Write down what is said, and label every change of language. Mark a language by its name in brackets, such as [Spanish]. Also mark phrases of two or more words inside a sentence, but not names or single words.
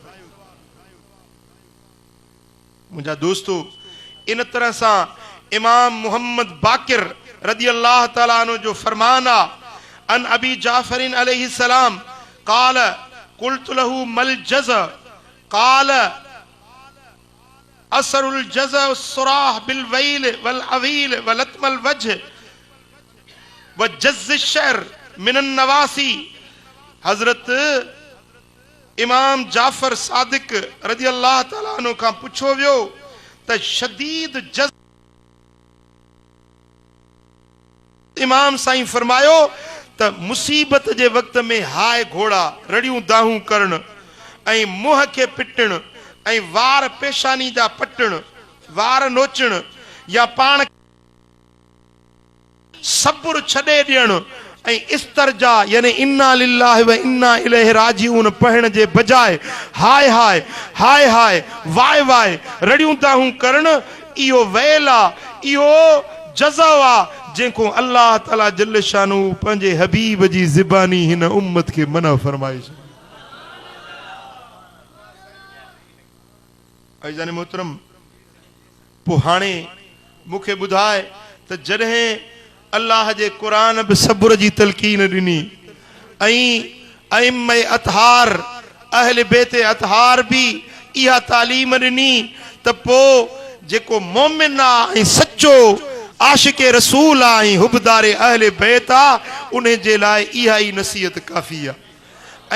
[Sindhi] मुझा दोस्तों, इन तरह से इमाम मुहम्मद बाकिर [Arabic] رضي الله تعالى عنه [Sindhi] जो फरमान आ, [Arabic] عن أبي جعفر عليه السلام قال قلت له ما الجزع قال أشد الجزع صراخ بالويل والعويل ولطم الوجه وجز الشعر من النواصي. [Sindhi] हजरत इमाम जाफर सादिक [Arabic] رضي الله تعالى عنه [Sindhi] खां पुछो वियो त शदीद जज़, इमाम साईं फरमायो त मुसीबत जे वक़्त में हाय घोड़ा रड़ियूं दाहूं करण ऐं मुंह के पिटण ऐं वार पेशानी जा पटण, वार नोचण या पाण सब्र छॾे ॾियण ऐं इस्तरजा यानी [Arabic] إنا لله وإنا إليه راجعون [Sindhi] पढ़ण जे बजाय हाय हाय हाय हाय वाय वाय रड़ियूं दाहूं करण, इहो वैल आहे, इहो जज़ा आहे जेको अल्लाह ताला [Arabic] جل شأنه [Sindhi] पंहिंजे हबीब जी ज़बानी हिन उम्मत खे मना फरमाए छॾी। अज़ीज़ान मोहतरम, पोइ हाणे मूंखे ॿुधाए त जॾहिं अल्लाह जे क़ुरान बि सब्र जी तलकीन ॾिनी ऐं अइम्मा अतहार अहल बैत अतहार बि इहा तालीम ॾिनी त पोइ जेको मोमिन आहे ऐं सचो आशिक़ रसूल आहे ऐं हुबदार अहल बैत आहे उन जे लाइ इहा ई नसीहत काफ़ी आहे।